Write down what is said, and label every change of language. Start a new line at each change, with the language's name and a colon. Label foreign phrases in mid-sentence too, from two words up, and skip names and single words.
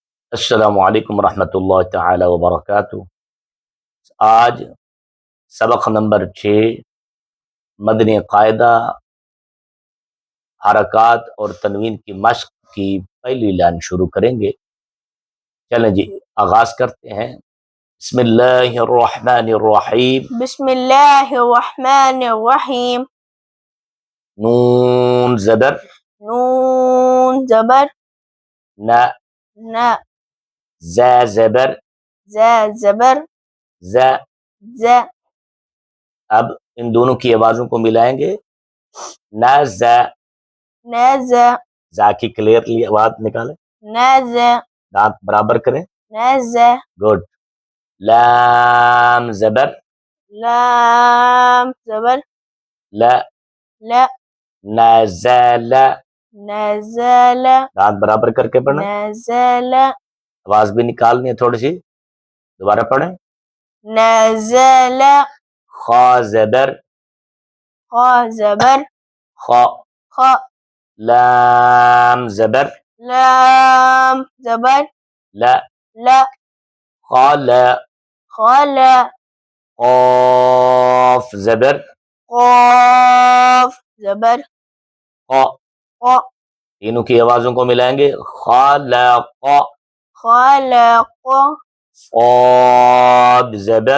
Arabic: السلام علیکم ورحمۃ اللہ تعالی وبرکاتہ۔
Urdu: آج سبق نمبر 6 مدنی قاعدہ حرکات اور تنوین کی مشق کی پہلی لائن شروع کریں گے۔ چلیں جی آغاز کرتے ہیں۔
Arabic: بسم اللہ الرحمن الرحیم۔ بسم اللہ الرحمن الرحیم۔
Urdu: نون زبر نون زبر ن، ن، ز زبر ز زبر ز۔ ز۔ اب ان دونوں کی آوازوں کو ملائیں گے۔ ن ز، ن ز، زا کی کلیئرلی آواز نکالیں، ن ز، دانت برابر کریں۔ ن ز۔ گڈ۔ لام زبر لام زبر ل، ل، نزل، نزل، دانت برابر کر کے پڑھنا، نزل، آواز بھی نکالنی ہے تھوڑی سی، دوبارہ پڑھیں۔ نزل، خا زبر خا زبر خا، خا، لام زبر لام زبر ل، ل، خال، خال، قاف زبر قاف زبر قا، قا، تینوں کی آوازوں کو ملائیں گے۔ خالق، خلق، صاد زبر